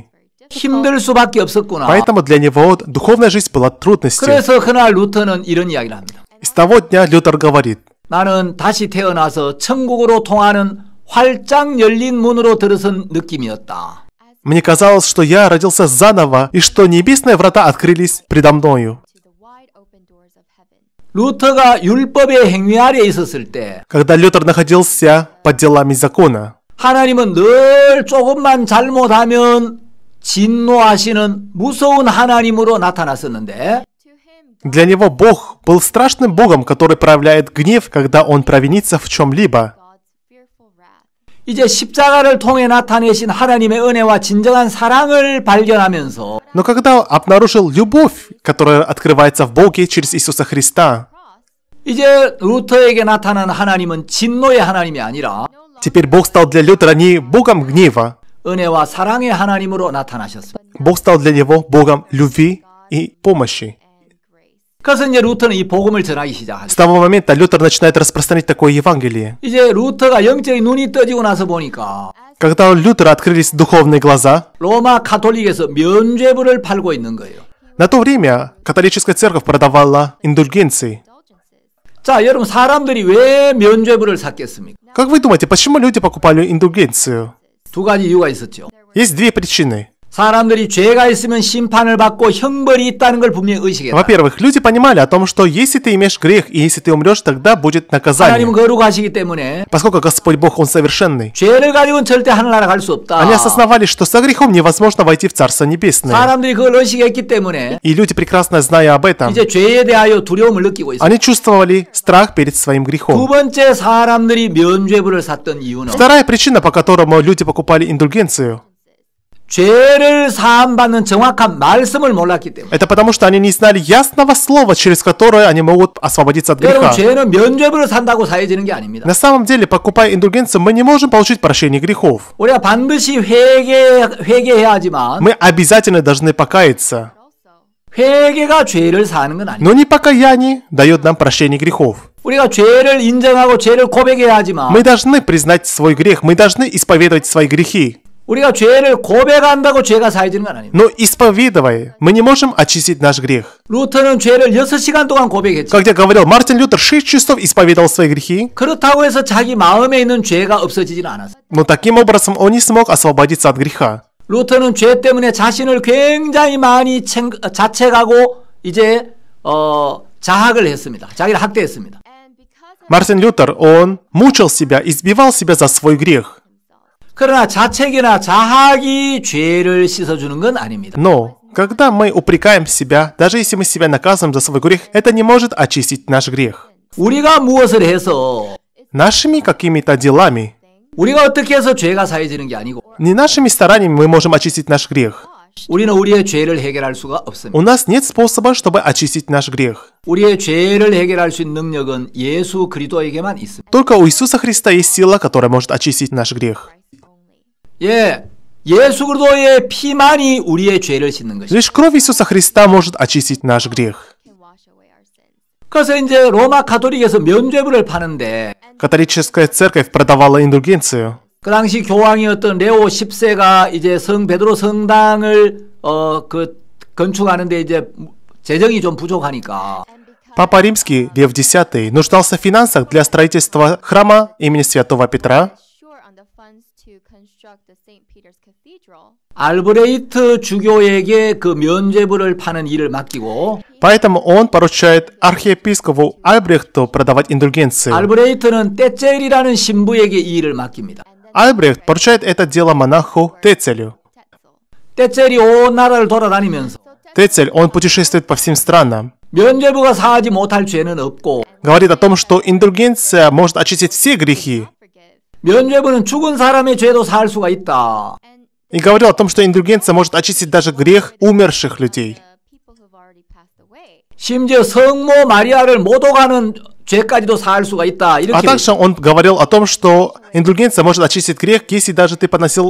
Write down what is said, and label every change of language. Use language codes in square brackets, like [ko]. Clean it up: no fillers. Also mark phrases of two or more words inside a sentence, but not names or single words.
[ko] 힘들 수밖에 없었구나. [ru] Поэтому для него духовная жизнь была трудностью. [ko] 그래서 그날 루터는 이런 이야기를 합니다. [ru] И с того дня Лютер говорит, [ko] 나는 다시 태어나서 천국으로 통하는 활짝 열린 문으로 들어선 느낌이었다. [ru] Мне казалось, что я родился заново, и что небесные врата открылись предо мною. [ko] 루터가 율법의 행위 아래에 있었을 때 [ru] Когда Лютер находился под делами закона, [ko] 하나님은 늘 조금만 잘못하면 진노하시는 무서운 하나님으로 나타났었는데 [ru] для него Бог был страшным Богом, который проявляет гнев, когда он провинится в чем-либо. [ko] 이제 십자가를 통해 나타내신 하나님의 은혜와 진정한 사랑을 발견하면서 [ru] Но когда обнаружил любовь, которая открывается в Боге через Иисуса Христа, [ko] 이제 루터에게 나타난 하나님은 진노의 하나님이 아니라 [ru] теперь Бог стал для Лютера не Богом гнева, [ko] 은혜와 사랑의 하나님으로 나타나셨습니다. [ru] Бог стал для него Богом любви и помощи. [ko] 그래서 이제 루터는 이 복음을 전하기 시작하죠. [ru] С того момента Лютер начинает распространять такое Евангелие. [ko] 이제 루터가 영적인 눈이 떠지고 나서 보니까 [ru] Когда у Лютера открылись духовные глаза, [ko] 로마 카톨릭에서 면죄부를 팔고 있는 거예요. [ru] на то время католическая церковь продавала индульгенции. [ko] 자, 여러분 사람들이 왜 면죄부를 샀겠습니까? [ru] Как вы думаете, почему люди покупали индульгенцию? [ko] 두 가지 이유가 있었죠. [ru] Есть две причины. [ko] 사람들이 죄가 있으면 심판을 받고 형벌이 있다는 걸 분명히 의식했다. [ru] Во-первых, люди понимали о том, что если ты имеешь грех, и если ты умрешь, тогда будет наказание. [ko] 하나님은 거룩하시기 때문에 [ru] Поскольку Господь Бог, Он совершенный. [ko] 죄를 가지고는 절대 하늘나라 갈 수 없다. [ru] Они осознавали, что со грехом невозможно войти в Царство Небесное. [ko] 사람들이 그걸 의식했기 때문에 [ru] И люди, прекрасно зная об этом, [ko] 이제 죄에 대하여 두려움을 느끼고 있어요. [ru] они чувствовали страх перед своим [ko] 두 [ru] грехом. [ko] 번째 사람들이 면죄부를 샀던 이유는 [ru] Вторая причина, по которому люди покупали индульгенцию, [ko] 죄를 사함받는 정확한 말씀을 몰랐기 때문에. [ru] это потому, что они не знали ясного слова, через которое они могут освободиться от [ko] 여러분 [ru] греха. [ko] 죄는 면죄부를 산다고 사해지는 게 아닙니다. [ru] На самом деле, покупая индульгенцию, мы не можем получить прощение грехов. [ko] 우리가 반드시 회개해야 하지만 [ru] Мы обязательно должны покаяться. [ko] 회개가 죄를 사하는 건 아닙니다. [ru] Но не покаяние дает нам прощение грехов. [ko] 우리가 죄를 인정하고 죄를 고백해야 하지만 [ru] Мы должны признать свой грех, мы должны исповедовать свои грехи. [ko] 우리가 죄를 고백한다고 죄가 사해지는 건 아닙니다. [ru] Но исповедуя, мы не можем очистить наш грех. [ko] 루터는 죄를 6시간 동안 고백했죠. [ru] Как я говорил, Мартин Лютер 6 часов исповедовал свои грехи, [ko] 그렇다고 해서 자기 마음에 있는 죄가 없어지지는 않았어요. [ru] но таким образом он не смог освободиться от греха. [ko] 루터는 죄 때문에 자신을 굉장히 많이 자책하고 이제 자학을 했습니다. 자기를 학대했습니다. [ru] Мартин Лютер, он мучил себя, избивал себя за свой грех. [ko] 그러나 자책이나 자학이 죄를 씻어주는 건 아닙니다. [ru] Но, когда мы упрекаем себя, даже если мы себя наказываем за свой грех, это не может очистить наш грех. [ko] 우리가 무엇을 해서 [ru] Нашими какими-то делами, [ko] 우리가 어떻게 해서 죄가 사해지는 게 아니고 [ru] не нашими стараниями мы можем очистить наш грех. [ko] 우리는 우리의 죄를 해결할 수가 없습니다. [ru] У нас нет способа, чтобы очистить наш грех. [ko] 우리의 죄를 해결할 수 있는 능력은 예수 그리스도에게만 있습니다. [ru] Только у Иисуса Христа есть сила, которая может очистить наш грех. [ko] 예, 예수 그리스도의 피만이 우리의 죄를 씻는 것입니다. [ru] Лишь кровь Иисуса Христа может очистить наш грех. [ko] 그래서 이제 로마 가톨릭에서 면죄부를 파는데 [ru] Католическая церковь продавала индульгенцию. [ko] 그 당시 교황이었던 레오 10세가 이제 성 베드로 성당을 건축하는데 이제 재정이 좀 부족하니까 [ru] Папа Римский, Лев X, нуждался в финансах для строительства храма имени Святого Петра. [ko] 알브레이트 주교에게 그 면죄부를 파는 일을 맡기고 [ru] Поэтому он поручает архиепископу Альбрехту продавать индульгенции. [ko] 알브레이트는 떼첼이라는 신부에게 이 일을 맡깁니다. [ru] Альбрехт поручает это дело монаху Тецелю. [ko] 떼첼이 온 나라를 돌아다니면서 [ru] Тецель, он путешествует по всем странам. [ko] 면죄부가 사하지 못할 죄는 없고 [ru] Говорит о том, что индульгенция может очистить все грехи. [ko] 면죄부는 죽은 사람의 죄도 사할 수가 있다. [ru] И говорил о том, что индульгенция может очистить даже грех умерших людей. [ko] 심지어 성모 마리아를 못 오가는 죄까지도 사할 수가 있다. [ru] А [ko] 이렇게 [ru] также он говорил о том, что индульгенция может очистить грех, если даже ты поносил